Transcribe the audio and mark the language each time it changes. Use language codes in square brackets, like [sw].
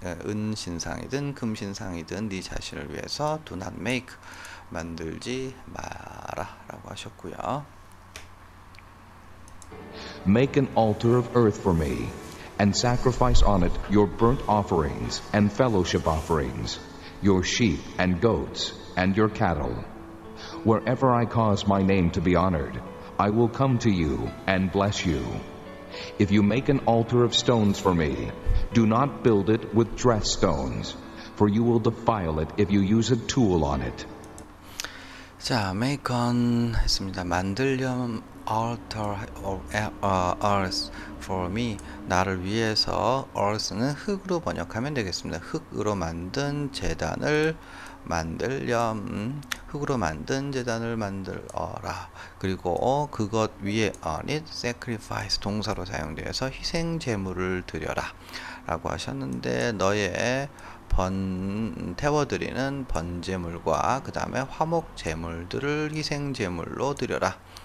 [ko] 은 신상이든 금 신상이든 네 자신을 위해서 [en] do not make, [ko] 만들지 마라 라고 하셨고요. [en] Make an altar of earth for me, and sacrifice on it your burnt offerings and fellowship offerings, your sheep and goats and your cattle. Wherever I cause my name to be honored, I will come to you and bless you. If you make an altar of stones for me, do not build it with dressed stones, for you will defile it if you use a tool on it. [ko] 자, [en] make an [ko] 했습니다. 만들렴 [en] altar of earth for me, [ko] 나를 위해서. earth는 흙으로 번역하면 되겠습니다. 흙으로 만든 제단을 만들렴, 흙으로 만든 제단을 만들어라. 그리고 그것 위에 [en] on it sacrifice, [ko] 동사로 사용되어서 희생 제물을 드려라 라고 하셨는데, 너의 태워드리는 번제물과 그 다음에 화목 제물들을 희생 제물로 드려라.